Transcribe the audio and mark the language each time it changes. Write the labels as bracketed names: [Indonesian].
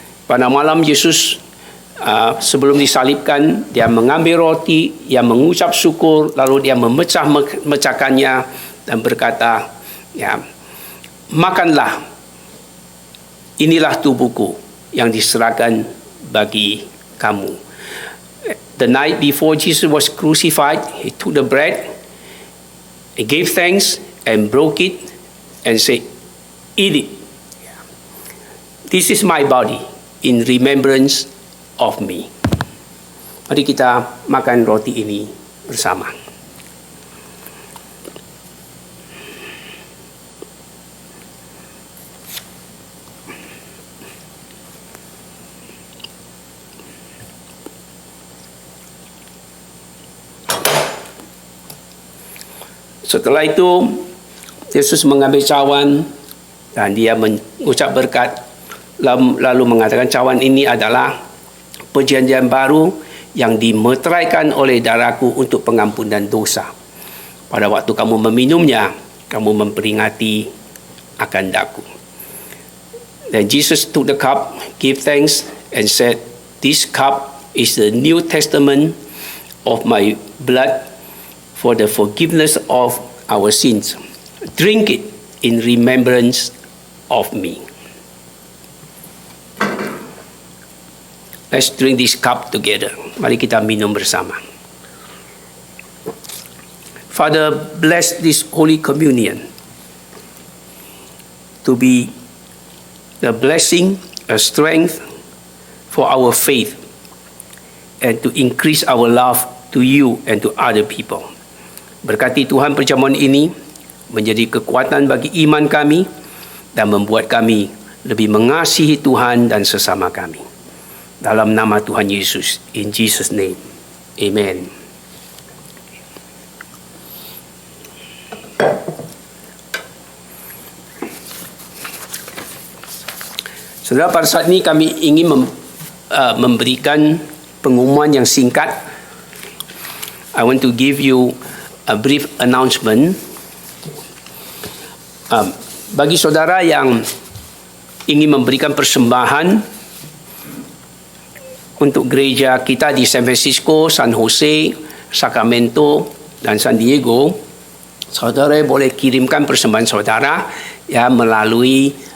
[Indonesian] Pada malam Yesus sebelum disalibkan, Dia mengambil roti, Dia mengucap syukur, lalu Dia memecahkannya dan berkata, makanlah, inilah tubuhku yang diserahkan bagi kamu. [English] The night before Jesus was crucified, He took the bread, He gave thanks and broke it and said, eat it. This is my body in remembrance of me. [Indonesian] Mari kita makan roti ini bersama. Setelah itu, Yesus mengambil cawan dan Dia mengucap berkat, lalu mengatakan, cawan ini adalah perjanjian baru yang dimeteraikan oleh darahku untuk pengampunan dosa. Pada waktu kamu meminumnya, kamu memperingati akan daku. [English] Then Jesus took the cup, gave thanks, and said, this cup is the New Testament of my blood for the forgiveness of our sins. Drink it in remembrance of me. Let's drink this cup together. [Indonesian] Mari kita minum bersama. [English] Father, bless this Holy Communion to be the blessing, a strength for our faith, and to increase our love to you and to other people. [Indonesian] Berkati Tuhan perjamuan ini menjadi kekuatan bagi iman kami dan membuat kami lebih mengasihi Tuhan dan sesama kami. Dalam nama Tuhan Yesus, [English] in Jesus' name, [Indonesian] amen. Saudara, pada saat ini kami ingin memberikan pengumuman yang singkat. [English] I want to give you a brief announcement. [Indonesian] Bagi saudara yang ingin memberikan persembahan untuk gereja kita di San Francisco, San Jose, Sacramento, dan San Diego, saudara boleh kirimkan persembahan saudara melalui